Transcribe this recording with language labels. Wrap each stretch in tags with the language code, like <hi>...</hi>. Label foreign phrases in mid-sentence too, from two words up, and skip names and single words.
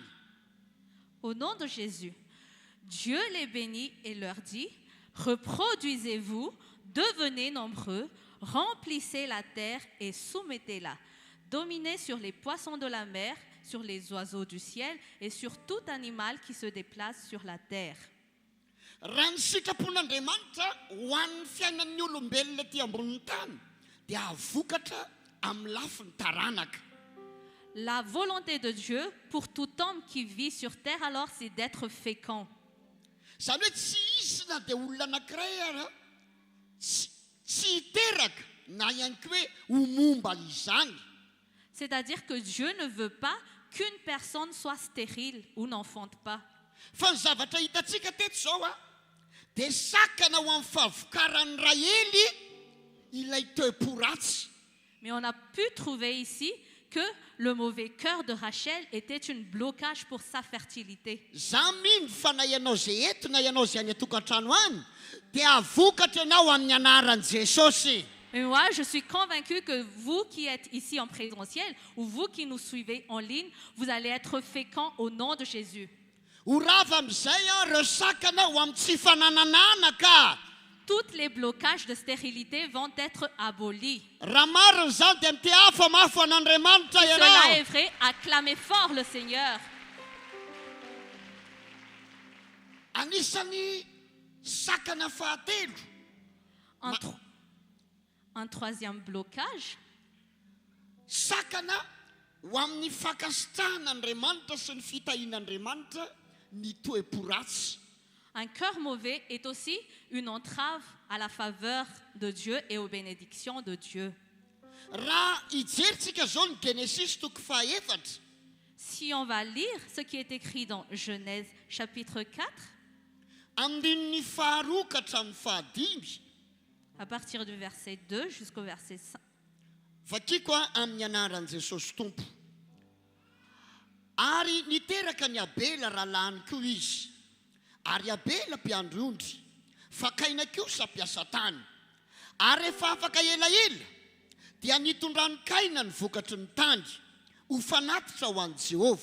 <fr>Au nom de Jésus, Dieu les bénit et leur dit, reproduisez-vous, devenez nombreux, remplissez la terre et soumettez-la. Dominez sur les poissons de la mer, sur les oiseaux du ciel et sur tout animal qui se déplace sur la terre.</fr> <mg>Raha ny sitrapon'Andriamanitra ho an'ny fiainan'ny olombelona ty ambonin'ny tany dia avokatra amin'ny lafiny taranaka.</mg> <fr>La volonté de Dieu pour tout homme qui vit sur terre alors, c'est d'être fécond.</fr> <mg>Zany hoe tsy izy na dia olona anankiray ara tsy hiteraka na ihany koa hoe ho momba izany.</mg> <fr>C'est-à-dire que Dieu ne veut pas qu'une personne soit stérile ou n'enfante pas.</fr> <mg>Fa ny zavatra hitantsika teto zao dia sakana ho amin'ny fahavokaran'ny Rahely ilay toe-poratsy.</mg> <fr>Mais on a pu trouver ici que le mauvais cœur de Rachel était un blocage pour sa fertilité.</fr> <mg>Za mino fa na ianao zay eto na ianao zay any atokantrano any dia avokatra ianao amin'ny anaran'i Jesosy.</mg> <fr>Et moi, je suis convaincue que vous qui êtes ici en présentiel ou vous qui nous suivez en ligne, vous allez être féconds au nom de Jésus.</fr> <mg>Ho rava amin'izay ireo sakana ho amin'ny tsy fanananana.</mg> <fr>Tous les blocages de stérilité vont être abolis.</fr> <mg>Raha marina zany dia mite mafo an'Andriamanitra</mg> <fr>Cela</fr> <mg>ianao.</mg> <fr>est vrai, acclamez fort le Seigneur.</fr> <mg>Anisany sakana fahatelo.</mg> <fr>Un troisième blocage,</fr> <mg>Sakana ho amin'ny fakasitrahan'Andriamanitra sy ny fitahian'Andriamanitra ny toe-poratsy.</mg> <fr>un cœur mauvais est aussi une entrave à la faveur de Dieu et aux bénédictions de Dieu.</fr> <mg>Raha hijeritsika zao ny Genesis toko fahaefatra,</mg> <fr>Si on va lire ce qui est écrit dans Genèse chapitre 4,</fr> <mg>andin'ny faharoa ka hatramin'ny fahadimy,</mg> <fr>à partir du verset 2 jusqu'au verset 5.</fr> <mg>vakiko amin'ny anaran'i Jesosy Tompo. Ary niteraka ny Abela rahalany koa izy. Ary Abela mpiandry ondry, fa Kaina kosa mpiasa tany. Ary rehefa afaka elaela dia nitondrany Kaina ny vokatry ny tany ho fanatitra ho an'i Jehova.</mg>